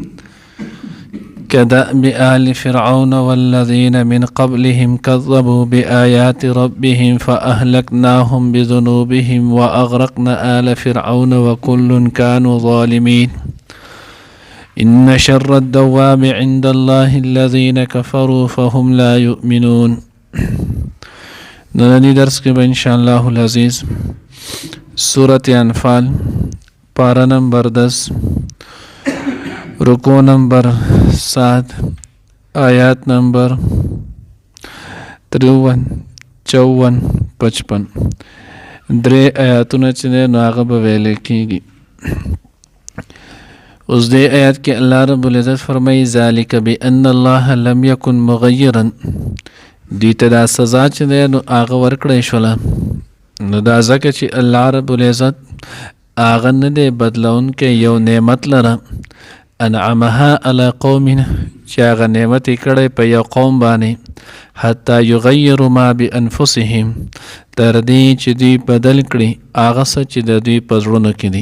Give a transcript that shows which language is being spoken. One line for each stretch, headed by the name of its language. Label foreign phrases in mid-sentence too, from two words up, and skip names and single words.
Arabic: كدأب آل فرعون والذين من قبلهم كذبوا بآيات ربهم فأهلكناهم بذنوبهم وأغرقنا آل فرعون وكل كانوا ظالمين إن شر الدواب عند الله الذين كفروا فهم لا يؤمنون.
Pashto: ننني درس کې به
Arabic: ان شاء الله العزيز
Pashto: سورة انفال پارا نمبر 10 رکو نمبر 7 آیات نمبر 53 54 55 درې آیاتونه چې نو هغه به ویل کېږي. اوس دې آیات کې
Arabic: الله رب العزت
Pashto: فرمایي
Arabic: ذالک بأن الله لم يكن مغيرا
Pashto: دې ته دا سزا چې نو هغه ورکړی شوله نو دا ځکه چې
Arabic: الله رب العزت
Pashto: هغه نه دی بدلون کې یو نعمت لره
Arabic: انعمها على قوم
Pashto: چې هغه نعمت یې کړی په یو قوم باندې
Arabic: حتی یغیروا ما بانفسهم
Pashto: تر دې چې دوی بدل کړي هغه څه چې د دوی په زړونو کې دي.